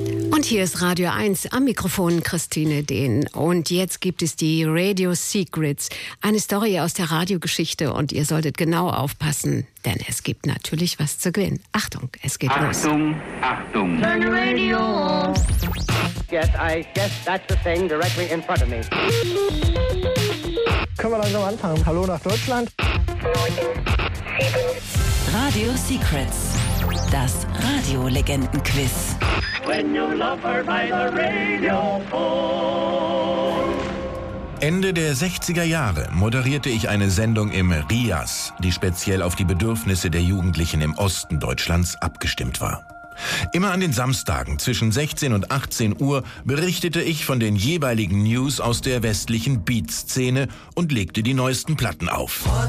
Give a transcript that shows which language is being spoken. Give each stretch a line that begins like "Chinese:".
German: Und hier ist Radio 1 am Mikrofon Christine Dehn. Und jetzt gibt es die Radio Secrets, eine Story aus der Radiogeschichte. Und ihr solltet genau aufpassen, denn es gibt natürlich was zu gewinnen. Achtung, es geht Achtung, los. Achtung, Achtung.
English: Turn the radio off. Yes, I guess that's the thing directly in front of me.
German: Können wir langsam anfangen? Hallo nach Deutschland. Radio Secrets, das Radio-Legenden-Quiz.
English: When you love her by the radio phone.
German: Ende der 60er Jahre moderierte ich eine Sendung im RIAS, die speziell auf die Bedürfnisse der Jugendlichen im Osten Deutschlands abgestimmt war. Immer an den Samstagen zwischen 16 und 18 Uhr berichtete ich von den jeweiligen News aus der westlichen Beat-Szene und legte die neuesten Platten auf.